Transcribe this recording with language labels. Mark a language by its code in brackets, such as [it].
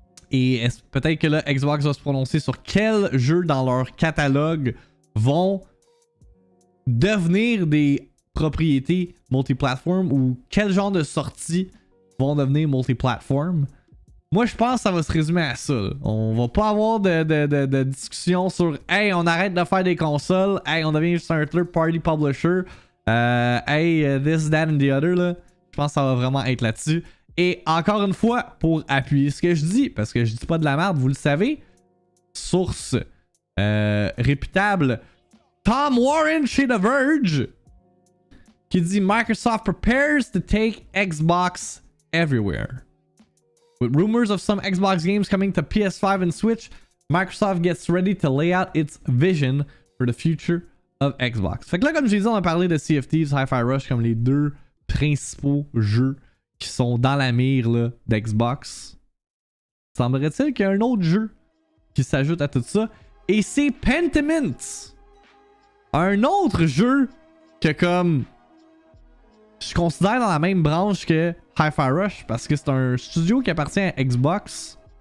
[fr] Et peut-être que là, Xbox va se prononcer sur quels jeux dans leur catalogue vont devenir des propriétés multi-platform ou quel genre de sorties vont devenir multi-platform. Moi, je pense que ça va se résumer à ça. Là. On va pas avoir de discussion sur « Hey, on arrête de faire des consoles. Hey, on devient juste un third-party publisher. [en] Hey, this, that and the other. » là. [fr] Je pense que ça va vraiment être là-dessus. Et encore une fois, pour appuyer ce que je dis, parce que je dis pas de la merde, vous le savez, source réputable, Tom Warren chez The Verge, qui dit [en] Microsoft prepares to take Xbox everywhere. With rumors of some Xbox games coming to PS5 and Switch, Microsoft gets ready to lay out its vision for the future of Xbox. [fr] Fait que là, comme j'ai dit, on a parlé de Sea of Thieves, Hi-Fi Rush comme les deux principaux jeux qui sont dans la mire là, d'Xbox. Semblerait-il qu'il y a un autre jeu qui s'ajoute à tout ça. Et c'est Pentiment. Un autre jeu que comme je considère dans la même branche que Hi-Fi Rush parce que c'est un studio qui appartient à Xbox.